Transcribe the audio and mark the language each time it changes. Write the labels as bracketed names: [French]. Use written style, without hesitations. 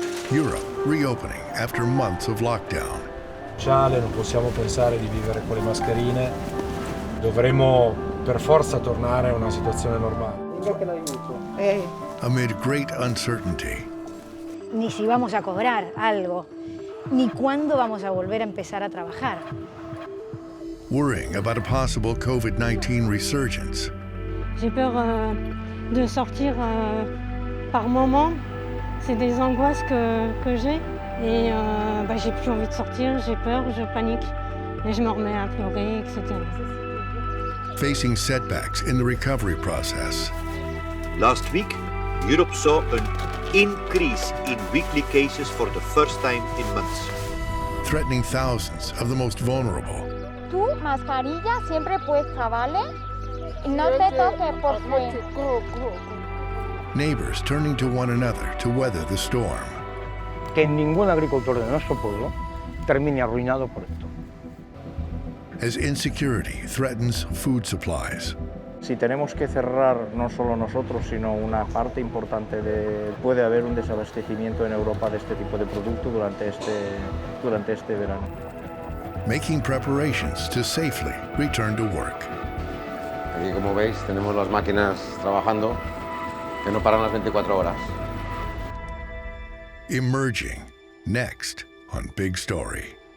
[English] Europe reopening after months of lockdown. [Italian] Non possiamo pensare di vivere con le mascherine, dovremo per forza tornare a una situazione normale. [English] Amid great uncertainty. [Spanish] Ni si vamos a cobrar algo, ni cuándo vamos a volver a empezar a trabajar. [English] Worrying about a possible COVID-19 resurgence. [French] J'ai peur de sortir par moment. C'est des angoisses que j'ai et j'ai plus envie de sortir, j'ai peur, je panique et je me remets à pleurer, etc. [English] Facing setbacks in the recovery process. Last week, Europe saw an increase in weekly cases for the first time in months. Threatening thousands of the most vulnerable. [Spanish] Tu mascarilla siempre puesta, ¿vale? No te toques, por favor. [English] Neighbors turning to one another to weather the storm. [Spanish] Que ningún agricultor de nuestro pueblo termine arruinado por esto. [English] As insecurity threatens food supplies. [Spanish] Si tenemos que cerrar no solo nosotros, sino una parte importante puede haber un desabastecimiento en Europa de este tipo de producto durante este verano. [English] Making preparations to safely return to work. [Spanish] Aquí, como veis, tenemos las máquinas trabajando que no paran las 24 horas. [English] Emerging next on Big Story.